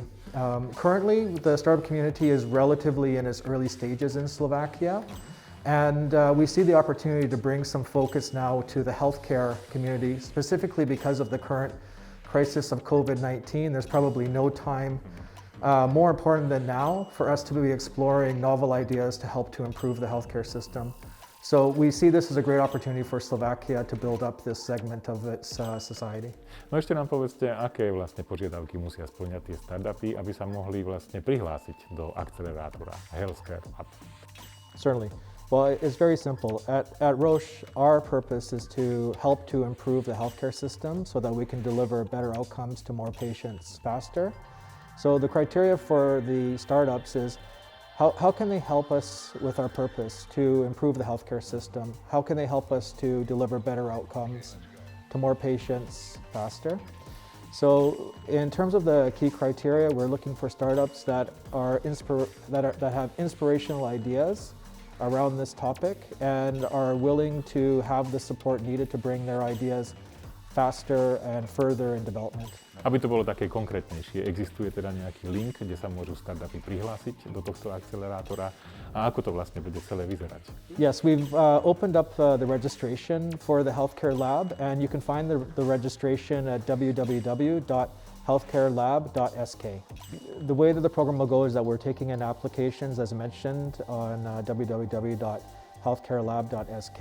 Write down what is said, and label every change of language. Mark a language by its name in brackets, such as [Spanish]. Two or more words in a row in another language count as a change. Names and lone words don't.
[English] Currently, the startup community is relatively in its early stages in Slovakia, and we see the opportunity to bring some focus now to the healthcare community, specifically because of the current crisis of COVID-19. There's probably no time more important than now for us to be exploring novel ideas to help to improve the healthcare system. So we see this as a great opportunity for Slovakia to build up this segment of its society. [Slovak] No ešte nám povedzte, aké vlastne požiadavky musia spĺňať tie startupy, aby sa mohli vlastne prihlásiť do akcelerátora Healthcare Lab. [English] Certainly. Well, it's very simple. At Roche, our purpose is to help to improve the healthcare system so that we can deliver better outcomes to more patients faster. So the criteria for the startups is how can they help us with our purpose to improve the healthcare system? How can they help us to deliver better outcomes to more patients faster? So in terms of the key criteria, we're looking for startups that have inspirational ideas around this topic and are willing to have the support needed to bring their ideas faster and further in development. [Slovak] Aby to bolo také konkrétnejšie, existuje teda nejaký link, kde sa môžu startupy prihlásiť do tohto akcelerátora a ako to vlastne bude celé vyzerať? [English] Yes, we've opened up the registration for the Healthcare Lab, and you can find the registration at www.healthcarelab.sk. The way that the program will go is that we're taking in applications, as mentioned, on www.healthcarelab.sk.